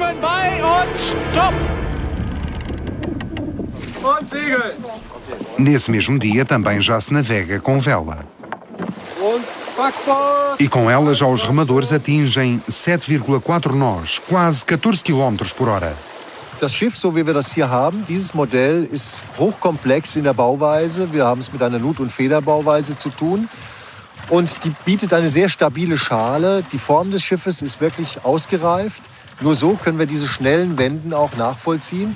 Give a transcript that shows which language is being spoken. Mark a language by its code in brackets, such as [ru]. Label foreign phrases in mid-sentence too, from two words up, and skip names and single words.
[pt] Nesse mesmo dia também já se navega com vela. E com ela já os remadores atingem 7,4 nós, quase 14 km por hora. [de] Das Schiff, so wie wir das hier haben, dieses Modell ist hochkomplex in der Bauweise. Wir haben es mit einer Nut- und Federbauweise zu tun. Und die bietet eine sehr stabile Schale. Die Form des Schiffes ist wirklich ausgereift. Nur so können wir diese schnellen Wenden auch nachvollziehen.